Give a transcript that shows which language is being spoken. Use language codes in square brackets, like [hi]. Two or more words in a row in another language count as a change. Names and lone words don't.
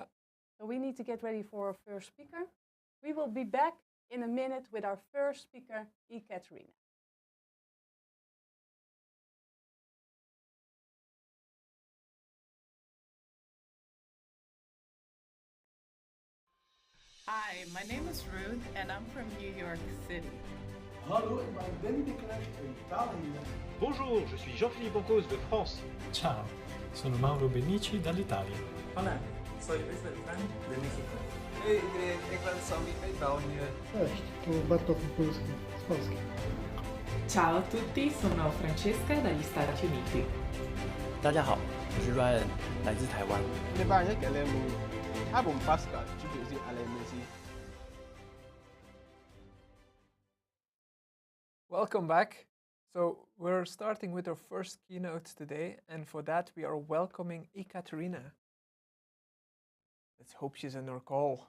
[en] So we need to get ready for our first speaker. We will be back in a minute with our first speaker, Ekaterina. Hi, my name is Ruth and I'm from New York City. [nl] Hallo, ik ben Danny Deprez uit Italië. [fr] Bonjour, je suis Jean-Philippe Pancos de France. [it] Ciao, sono Mauro Benici dall'Italia. [es] Hola, soy Ruth Yakubu de México. [nl] Hey iedereen, ik ben Sammy uit België. [pl] Cześć, tu Bartosz Polski z Polski. [it] Ciao a tutti, sono Francesca dagli Stati Uniti. [zh] 大家好，我是 Ryan， 来自台湾。 [en] Welcome back. So we're starting with our first keynote today, and for that we are welcoming Ekaterina. Let's hope she's in our call.